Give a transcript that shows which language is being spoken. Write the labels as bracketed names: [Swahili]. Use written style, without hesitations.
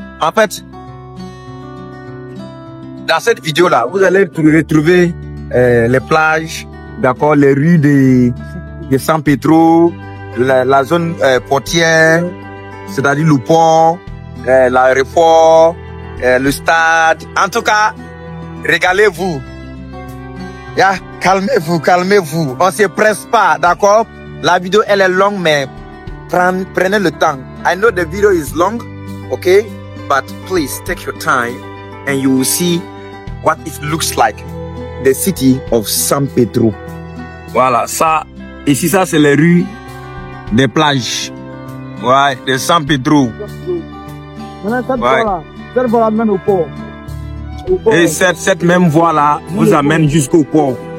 [French] En fait, dans cette vidéo-là, vous allez retrouver les plages, d'accord, les rues de San Pedro, la zone portière, c'est-à-dire le pont, l'aéroport, le stade. En tout cas, régalez-vous. Yeah, calmez-vous. On se presse pas, d'accord? La vidéo, elle est longue, mais prenez le temps. [English] I know the video is long, okay? But please take your time and you will see what it looks like. The city of San Pedro. [French] Voilà, ça, ici, ça, c'est les rues des plages. Ouais, de San Pedro. Ouais. Cette voie mène au port. Et cette même voie-là vous amène jusqu'au port.